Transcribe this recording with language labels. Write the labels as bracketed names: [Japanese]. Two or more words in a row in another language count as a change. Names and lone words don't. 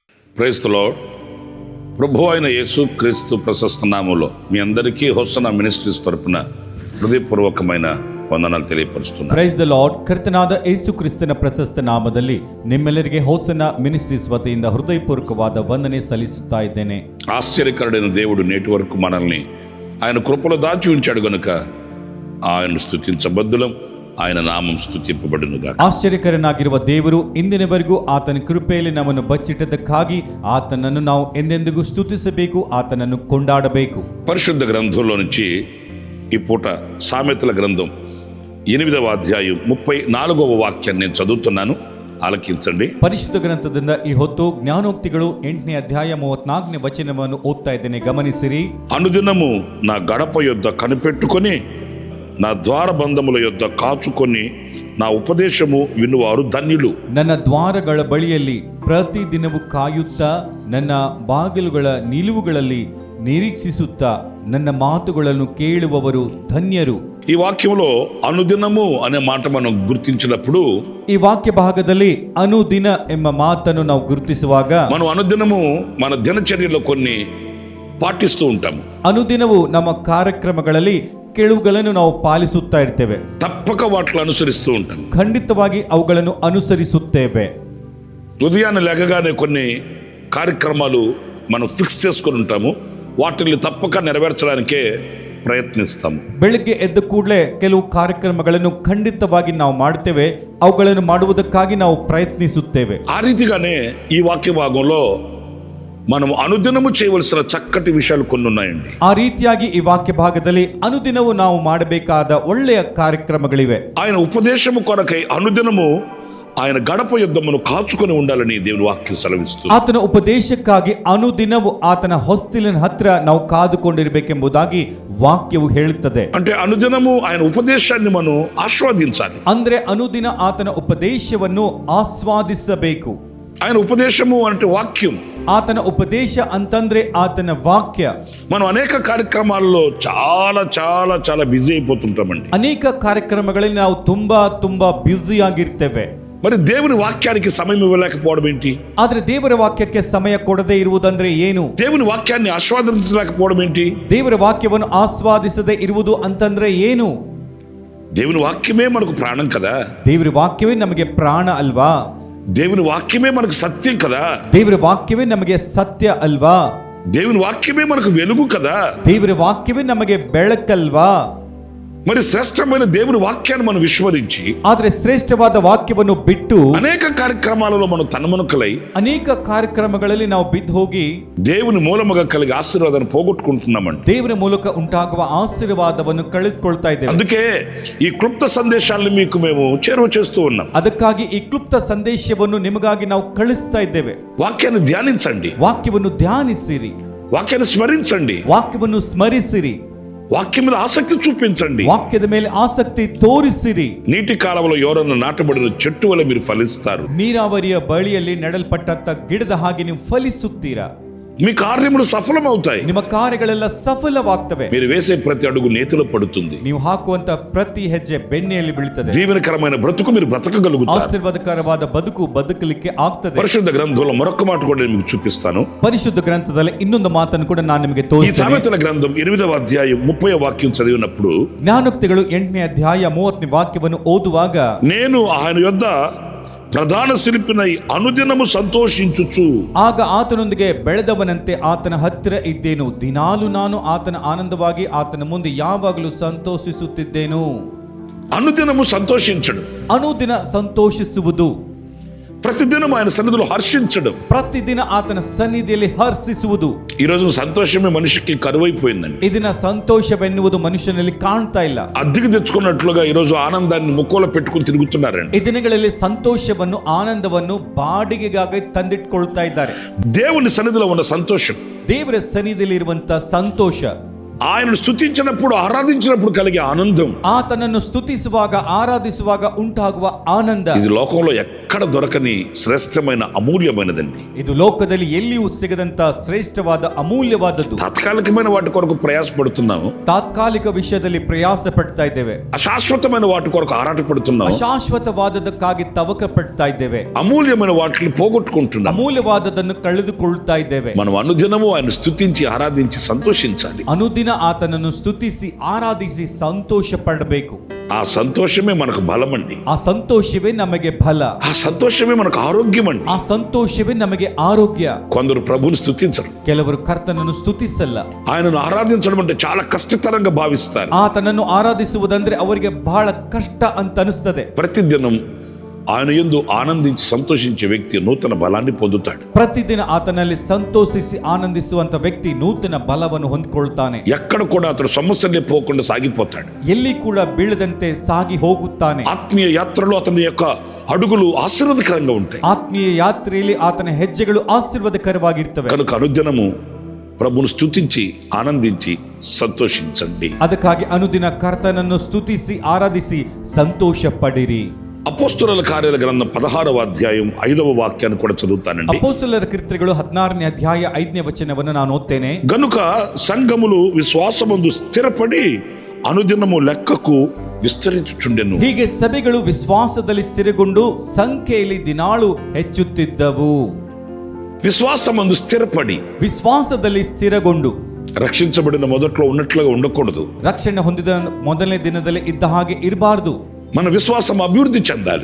[Telugu] ప్రైజ్ ది లార్డ్. ప్రభు అయిన యేసు క్రీస్తు ప్రశస్త నామములో మీ అందరికీ హోసన్నా మినిస్ట్రీస్ తరపున ಹೃದಯಪೂರ್ವಕమైన ವಂದನಾలు తెలియపరుస్తున్నాను. [Kannada] ಪ್ರೈಸ್ ದ ಲಾರ್ಡ್. ಕರ್ತನಾದ ಯೇಸು ಕ್ರಿಸ್ತನ ಪ್ರಶಸ್ತ ನಾಮದಲ್ಲಿ ನಿಮ್ಮೆಲ್ಲರಿಗೆ ಹೋಸನ್ನ ಮಿನಿಸ್ಟ್ರೀಸ್ ವತಿಯಿಂದ ಹೃದಯಪೂರ್ವಕವಾದ ವಂದನೆ ಸಲ್ಲಿಸುತ್ತಾ ಇದ್ದೇನೆ. [Telugu] ఆశ్చర్యకరుడైన దేవుడు నేటి వరకు మనల్ని ఆయన కృపలో దాచి ఉంచాడు గనుక ఆయన స్తుతించబద్దులం, ఆయన నామం ಸ್ತುತಿಂಪಬಡುನುಗಾಕ. [Kannada] ಆಶ್ಚರ್ಯಕರನಾಗಿರುವ ದೇವರು ಇಂದಿನವರೆಗೂ ಆತನ ಕೃಪೆಯಲ್ಲಿ ನಮ್ಮನ್ನು ಬಚ್ಚಿಟ್ಟದಕ್ಕಾಗಿ ಆತನನ್ನು ನಾವು ಎಂದೆಂದಿಗೂ ಸ್ತುತಿಸಬೇಕು, ಆತನನ್ನು ಕೊಂಡಾಡಬೇಕು. [Telugu] పరిశుద్ధ గ్రంథంలో నుంచి ఈ పూట సామెతల గ్రంథం 8వ అధ్యాయం 34వ వాక్యాన్ని నేను చదువుతున్నాను, ఆలకించండి. [Kannada] ಪರಿಶುದ್ಧ ಗ್ರಂಥದಿಂದ ಈ ಹೊತ್ತು ಜ್ಞಾನೋಕ್ತಿಗಳು 8ನೇ ಅಧ್ಯಾಯ 34ನೇ ವಚನವನ್ನು ಓದ್ತಾ ಇದ್ದೇನೆ, ಗಮನಿಸಿರಿ. [Telugu] అనుదినము నా గడప యొద్ద కనిపెట్టుకొని నా ద్వారబంధముల యొద్ద కాచుకొని నా ఉపదేశము వినువారు ధన్యులు. [Kannada] ನನ್ನ ದ್ವಾರಗಳ ಬಳಿಯಲ್ಲಿ ಪ್ರತಿದಿನವೂ ಕಾಯುತ್ತಾ ನನ್ನ ಬಾಗಿಲುಗಳ ನಿಲುವುಗಳಲ್ಲಿ ನಿರೀಕ್ಷಿಸುತ್ತಾ ನನ್ನ ಮಾತುಗಳನ್ನು ಕೇಳುವವರು ಧನ್ಯರು. [Telugu] ఈ వాక్యంలో అనుదినము అనే మాట మనం గుర్తించినప్పుడు, [Kannada] ಈ ವಾಕ್ಯ ಭಾಗದಲ್ಲಿ ಅನುದಿನ ಎಂಬ ಮಾತನ್ನು ನಾವು ಗುರುತಿಸುವಾಗ [Telugu] మనం అనుదినము మన దినచర్యలో కొన్ని పాటిస్తూ ఉంటాము. [Kannada] ಅನುದಿನವೂ ನಮ್ಮ ಕಾರ್ಯಕ್ರಮಗಳಲ್ಲಿ ಕೆಲವುಗಳನ್ನು ನಾವು ಪಾಲಿಸುತ್ತಾ ಇರ್ತೇವೆ, [Telugu] తప్పక వాటిని అనుసరిస్తూ ఉంటాము. [Kannada] ಖಂಡಿತವಾಗಿ ಅವುಗಳನ್ನು ಅನುಸರಿಸುತ್ತೇವೆ. [Telugu] ఉదయాన్నే లేకగానే కొన్ని కార్యక్రమాలు మనం ఫిక్స్ చేసుకొని ఉంటాము, వాటిని తప్పక నెరవేర్చడానికే ప్రయత్నిస్తాము. [Kannada] ಬೆಳಿಗ್ಗೆ ಎದ್ದ ಕೂಡಲೇ ಕೆಲವು ಕಾರ್ಯಕ್ರಮಗಳನ್ನು ಖಂಡಿತವಾಗಿ ನಾವು ಮಾಡ್ತೇವೆ, ಅವುಗಳನ್ನು ಮಾಡುವುದಕ್ಕಾಗಿ ನಾವು ಪ್ರಯತ್ನಿಸುತ್ತೇವೆ. [Telugu] ఆ రీతిగానే ఈ వాక్య భాగంలో మనం అనుదినము చేయవలసిన చక్కటి విషయాలు కొన్ని ఉన్నాయండి. [Kannada] ಆ ರೀತಿಯಾಗಿ ಈ ವಾಕ್ಯ ಭಾಗದಲ್ಲಿ ಅನುದಿನವೂ ನಾವು ಮಾಡಬೇಕಾದ ಒಳ್ಳೆಯ ಕಾರ್ಯಕ್ರಮಗಳಿವೆ. [Telugu] ఆయన ఉపదేశము కొరకై అనుదినము ఆయన గడప యుద్ధమును కాచుకొని ఉండాలని దేవుని వాక్యం సెలవిస్తుంది. [Kannada] ಆತನ ಉಪದೇಶಕ್ಕಾಗಿ ಅನುದಿನವೂ ಆತನ ಹೊಸ್ತಿಲಿನ ಹತ್ರ ನಾವು ಕಾದುಕೊಂಡಿರಬೇಕೆಂಬುದಾಗಿ ವಾಕ್ಯವು ಹೇಳುತ್ತದೆ. [Telugu] అంటే అనుదినము ఆయన ఉపదేశాన్ని మనం ఆస్వాదించాలి. [Kannada] ಅಂದ್ರೆ ಅನುದಿನ ಆತನ ಉಪದೇಶವನ್ನು ಆಸ್ವಾದಿಸಬೇಕು. [Telugu] ఆయన ఉపదేశము అంటే వాక్యం. [Kannada] ಆತನ ಉಪದೇಶ ಅಂತಂದ್ರೆ ಆತನ ವಾಕ್ಯ. [Telugu] మనం అనేక కార్యక్రమాల్లో చాలా చాలా చాలా బిజీ అయిపోతుంటామండి. [Kannada] ಅನೇಕ ಕಾರ್ಯಕ್ರಮಗಳಲ್ಲಿ ನಾವು ತುಂಬಾ ಬ್ಯುಸಿ ಆಗಿರ್ತೇವೆ. [Telugu] మరి దేవుని వాక్యానికి సమయం ఇవ్వలేకపోవడం ఏంటి? [Kannada] ಆದ್ರೆ ದೇವರ ವಾಕ್ಯಕ್ಕೆ ಸಮಯ ಕೊಡದೇ ಇರುವುದಂದ್ರೆ ಏನು? [Telugu] దేవుని వాక్యాన్ని ఆస్వాదించలేకపోవడం ఏంటి? [Kannada] ದೇವರ ವಾಕ್ಯವನ್ನು ಆಸ್ವಾದಿಸದೇ ಇರುವುದು ಅಂತಂದ್ರೆ ಏನು? [Telugu] దేవుని వాక్యమే మనకు ప్రాణం కదా. [Kannada] ದೇವರ ವಾಕ್ಯವೇ ನಮಗೆ ಪ್ರಾಣ ಅಲ್ವಾ? [Telugu] దేవుని వాక్యమే మనకు సత్యం కదా. [Kannada] ದೇವರ ವಾಕ್ಯವೇ ನಮಗೆ ಸತ್ಯ ಅಲ್ವಾ? [Telugu] దేవుని వాక్యమే మనకు వెలుగు కదా. [Kannada] ದೇವರ ವಾಕ್ಯವೇ ನಮಗೆ ಬೆಳಕಲ್ವಾ? [Telugu] మరి శ్రేష్టమైన దేవుని వాక్యాన్ని మనం విస్మరించి [Kannada] ಆದ್ರೆ ಶ್ರೇಷ್ಠವಾದ ವಾಕ್ಯವನ್ನು ಬಿಟ್ಟು [Telugu] అనేక కార్యక్రమాలలో మనం తన్మనుకలై [Kannada] ಅನೇಕ ಕಾರ್ಯಕ್ರಮಗಳಲ್ಲಿ ನಾವು ಬಿದ್ದು ಹೋಗಿ [Telugu] దేవుని మూలముగా కలిగి ఆశీర్వాదాన్ని పోగొట్టుకుంటున్నామండి. [Kannada] ದೇವರ ಮೂಲಕ ಉಂಟಾಗುವ ಆಶೀರ್ವಾದವನ್ನು ಕಳೆದುಕೊಳ್ತಾ ಇದ್ದೇವೆ. [Telugu] అందుకే ఈ క్లుప్త సందేశాలను మీకు మేము చేరువ చేస్తూ ఉన్నాం. [Kannada] ಅದಕ್ಕಾಗಿ ಈ ಕ್ಲುಪ್ತ ಸಂದೇಶವನ್ನು ನಿಮಗಾಗಿ ನಾವು ಕಳಿಸ್ತಾ ಇದ್ದೇವೆ. [Telugu] వాక్యాన్ని ధ్యానించండి, [Kannada] ವಾಕ್ಯವನ್ನು ಧ್ಯಾನಿಸಿರಿ, [Telugu] వాక్యాన్ని స్మరించండి, [Kannada] ವಾಕ್ಯವನ್ನು ಸ್ಮರಿಸಿರಿ, [Telugu] వాక్యం మీద ఆసక్తి చూపించండి, [Kannada] ವಾಕ್ಯದ ಮೇಲೆ ಆಸಕ್ತಿ ತೋರಿಸಿರಿ. [Telugu] నీటి కాలంలో ఎవరన్నా నాటబడిన చెట్టు వల్ల మీరు ఫలిస్తారు. [Kannada] ನೀರಾವರಿಯ ಬಳಿಯಲ್ಲಿ ನೆಡಲ್ಪಟ್ಟಂತ ಗಿಡದ ಹಾಗೆ ನೀವು ಫಲಿಸುತ್ತೀರಾ. [Telugu] మీ కార్యములు సఫలమవుతాయి. [Kannada] ನಿಮ್ಮ ಕಾರ್ಯಗಳೆಲ್ಲ ಸಫಲವಾಗ್ತವೆ. [Telugu] మీరు వేసే ప్రతి అడుగు నేతిలో పడుతుంది. [Kannada] ನೀವು ಹಾಕುವಂತ ಪ್ರತಿ ಹೆಜ್ಜೆ ಬೆಣ್ಣೆಯಲ್ಲಿ ಬೀಳುತ್ತದೆ. [Telugu] దీవెనకరమైన బ్రతుకు మీరు బ్రతకగలుగుతారు. [Kannada] ಆಶೀರ್ವಾದಕರವಾದ ಬದುಕಲಿಕ್ಕೆ ಆಗ್ತದೆ. [Telugu] పరిశుద్ధ గ్రంథంలో మరొక మాట కూడా నేను మీకు చూపిస్తాను. [Kannada] ಪರಿಶುದ್ಧ ಗ್ರಂಥದಲ್ಲಿ ಇನ್ನೊಂದು ಮಾತನ್ನು ಕೂಡ ನಾನು ನಿಮಗೆ [Telugu] ఈ [Kannada] ತೋರಿಸ್ತೇನೆ. [Telugu] సామెతల గ్రంథం 8వ అధ్యాయం 30వ వాక్యం చదివినప్పుడు, [Kannada] ಜ್ಞಾನೋಕ್ತಿಗಳು 8ನೇ ಅಧ್ಯಾಯ 30ನೇ ವಾಕ್ಯವನ್ನು ಓದುವಾಗ, [Telugu] నేను ఆయన యొద్ద ప్రధాన శిల్పినై అనుదినము సంతోషించుచు, [Kannada] ಆಗ ಆತನೊಂದಿಗೆ ಬೆಳೆದವನಂತೆ ಆತನ ಹತ್ತಿರ ಇದ್ದೇನು, ದಿನಾಲು ನಾನು ಆತನ ಆನಂದವಾಗಿ ಆತನ ಮುಂದೆ ಯಾವಾಗಲೂ ಸಂತೋಷಿಸುತ್ತಿದ್ದೇನು. [Telugu] అనుదినము సంతోషించడం, [Kannada] ಅನುದಿನ ಸಂತೋಷಿಸುವುದು, [Telugu] ప్రతిదినం ఆయన సన్నిధిలో హర్షించడం, [Kannada] ಪ್ರತಿದಿನ ಆತನ ಸನ್ನಿಧಿಯಲ್ಲಿ ಹರ್ಷಿಸುವುದು. [Telugu] ఈ రోజు సంతోషమే మనిషికి కరువైపోయిందండి. [Kannada] ಇದನ್ನ ಸಂತೋಷವೆನ್ನುವುದು ಮನುಷ್ಯನಲ್ಲಿ ಕಾಣ್ತಾ ಇಲ್ಲ. [Telugu] అద్దెకి తెచ్చుకున్నట్లుగా ఈ రోజు ఆనందాన్ని ముక్కులో పెట్టుకుని తిరుగుతున్నారండి. [Kannada] ಈ ದಿನಗಳಲ್ಲಿ ಸಂತೋಷವನ್ನು ಆನಂದವನ್ನು ಬಾಡಿಗೆಗಾಗಿ ತಂದಿಟ್ಕೊಳ್ತಾ ಇದ್ದಾರೆ. [Telugu] దేవుని సన్నిధిలో ఉన్న సంతోషం, [Kannada] ದೇವರ ಸನ್ನಿಧಿಯಲ್ಲಿ ಇರುವಂತ ಸಂತೋಷ, [Telugu] ఆయనను స్తుతించినప్పుడు ఆరాధించినప్పుడు కలిగే ఆనందం, [Kannada] ಆತನನ್ನು ಸ್ತುತಿಸುವಾಗ ಆರಾಧಿಸುವಾಗ ಉಂಟಾಗುವ ಆನಂದ, [Telugu] ఇది లోకంలో ఎక్కడ ఎక్కడ దొరకని శ్రేష్టమైన అమూల్యమైనదండి. [Kannada] ಇದು ಲೋಕದಲ್ಲಿ ಎಲ್ಲಿಯೂ ಸಿಗದಂತ ಶ್ರೇಷ್ಠವಾದ ಅಮೂಲ್ಯವಾದದ್ದು. [Telugu] తాత్కాలికమైన వాటి కొరకు ప్రయాసపడుతున్నాము, [Kannada] ತಾತ್ಕಾಲಿಕ ವಿಷಯದಲ್ಲಿ ಪ್ರಯಾಸ ಪಡ್ತಾ ಇದ್ದೇವೆ, [Telugu] అశాశ్వతమైన వాటి కొరకు ఆరాటపడుతున్నాము, [Kannada] ಅಶಾಶ್ವತವಾದದಕ್ಕಾಗಿ ತವಕ ಪಡ್ತಾ ಇದ್ದೇವೆ, [Telugu] అమూల్యమైన వాటిని పోగొట్టుకుంటున్నాము. [Kannada] ಅಮೂಲ್ಯವಾದದನ್ನು ಕಳೆದುಕೊಳ್ತಾ ಇದ್ದೇವೆ. [Telugu] మనం అనుదినము ఆయన స్తుతించి ఆరాధించి సంతోషించాలి. [Kannada] ಅನುದಿನ ಆತನನ್ನು ಸ್ತುತಿಸಿ ಆರಾಧಿಸಿ ಸಂತೋಷ ಪಡಬೇಕು. [Telugu] ఆ సంతోషమే మనకు బలమండి. [Kannada] ಆ ಸಂತೋಷವೇ ನಮಗೆ ಬಲ. [Telugu] ఆ సంతోషమే మనకు ఆరోగ్యం అండి. [Kannada] ಆ ಸಂತೋಷವೇ ನಮಗೆ ಆರೋಗ್ಯ. [Telugu] కొందరు ప్రభుని స్తుతించరు, [Kannada] ಕೆಲವರು ಕರ್ತನನ್ನು ಸ್ತುತಿಸಲ್ಲ. [Telugu] ఆయనను ఆరాధించడం అంటే చాలా కష్టతరంగా భావిస్తారు. [Kannada] ಆತನನ್ನು ಆರಾಧಿಸುವುದಂದ್ರೆ ಅವರಿಗೆ ಬಹಳ ಕಷ್ಟ ಅಂತ ಅನಿಸ್ತದೆ. [Telugu] ప్రతిదినం ఆయన యందు ఆనందించి సంతోషించే వ్యక్తి నూతన బలాన్ని పొందుతాడు. [Kannada] ಪ್ರತಿದಿನ ಆತನಲ್ಲಿ ಸಂತೋಷಿಸಿ ಆನಂದಿಸುವಂತ ವ್ಯಕ್ತಿ ನೂತನ ಬಲವನ್ನು ಹೊಂದಿಕೊಳ್ತಾನೆ. [Telugu] ఎక్కడ కూడా అతడు సమస్యలే పోకుండా సాగిపోతాడు. [Kannada] ಎಲ್ಲಿ ಕೂಡ ಬೀಳದಂತೆ ಸಾಗಿ ಹೋಗುತ್ತಾನೆ. [Telugu] ఆత్మీయ యాత్రలో అతని యొక్క అడుగులు ఆశీర్వాదకరంగా ఉంటాయి. [Kannada] ಆತ್ಮೀಯ ಯಾತ್ರೆಯಲ್ಲಿ ಆತನ ಹೆಜ್ಜೆಗಳು ಆಶೀರ್ವಾದಕರವಾಗಿರ್ತವೆ. [Telugu] కనుక అనుదినము ప్రభును స్తుతించి ఆనందించి సంతోషించండి. [Kannada] ಅದಕ್ಕಾಗಿ ಅನುದಿನ ಕರ್ತನನ್ನು ಸ್ತುತಿಸಿ ಆರಾಧಿಸಿ ಸಂತೋಷ ಪಡಿರಿ. [Telugu] అపోస్తలుల కార్యాల గ్రంథం 16వ అధ్యాయం 5వ వాక్యాన్ని కూడా చదువుతానండి. [Kannada] ಅಪೊಸ್ತಲರ ಕೀರ್ತನೆಗಳು 16ನೇ ಅಧ್ಯಾಯ 5ನೇ ವಚನವನ್ನು ನಾನು ಓದ್ತೇನೆ. [Telugu] గనుక సంఘములు విశ్వాసమందు స్థిరపడి అనుదినము లెక్కకు విస్తరించుచుండెను. [Kannada] ಹೀಗೆ ಸಭೆಗಳು ವಿಶ್ವಾಸದಲ್ಲಿ ಸ್ಥಿರಗೊಂಡು ಸಂಖ್ಯೆಯಲ್ಲಿ ದಿನಾಳು ಹೆಚ್ಚುತ್ತಿದ್ದವು. [Telugu] విశ్వాసమందు స్థిరపడి, [Kannada] ವಿಶ್ವಾಸದಲ್ಲಿ ಸ್ಥಿರಗೊಂಡು, [Telugu] రక్షించబడిన మొదట్లో ఉన్నట్లుగా ఉండకూడదు. [Kannada] ರಕ್ಷಣೆ ಹೊಂದಿದ ಮೊದಲನೇ ದಿನದಲ್ಲಿ ಇದ್ದ ಹಾಗೆ ಇರಬಾರದು. [Telugu] మన విశ్వాసం అభివృద్ధి చెందాలి.